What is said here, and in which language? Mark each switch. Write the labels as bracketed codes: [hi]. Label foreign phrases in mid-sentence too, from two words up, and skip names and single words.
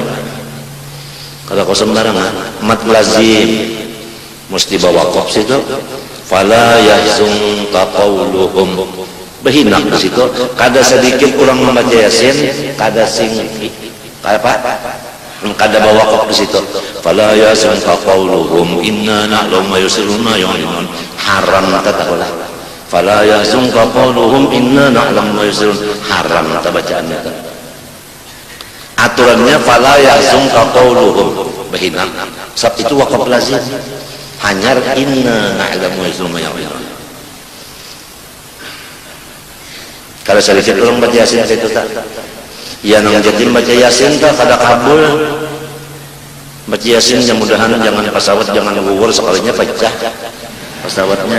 [bjn] Kada kau sembarangan. Mat lazim mesti bawa qaf situ. [ar] Fala yahzunka qauluhum. [bjn] Behinak di situ. Kada sedikit orang membaca Yasin, kada sing apa? Kada bawa qaf di situ. [ar] Fala yahzunka qauluhum inna na'lamu ma yusirruna yu'linun. [bjn] Haram katakanlah. [ar] Fala yahzunka qauluhum inna na'lamu ma yusirrun. [bjn] Haram kata bacaannya. Aturannya [ar] fala yahzunka qauluhum. [bjn] Behinak. Sebab itu [ar] waqaf lazim. Hanyar inna na'lamu ma yusirrun. [bjn] Kalau sedikit orang baca Yasin itu tak. Ya nang jadi baca Yasin tak kada kabul. Baca Yasin mudah-mudahan jangan pesawat jangan gugur sekalinya pecah pesawatnya.